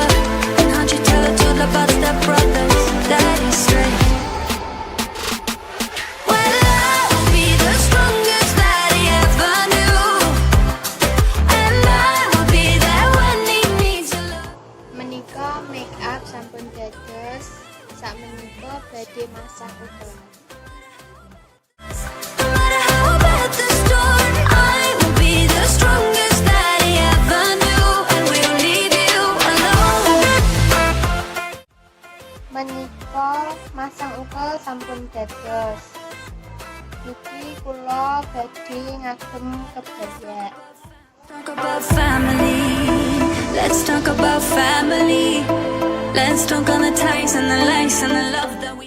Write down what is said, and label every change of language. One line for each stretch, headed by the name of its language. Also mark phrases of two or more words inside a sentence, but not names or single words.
English: And how'd you tell her to the about step brothers? That is straight. Well, I will be the strongest that he ever knew, and I will be there when he needs a love.
Javanese: Menika make up sampun dados, sakmenika badhe masak ukelan. Menika masang ukel sampun dados. Niki kula badhe ngagem kebaya.
English: Talk about family. Let's talk about family. Let's talk on the ties and the likes and the love that we.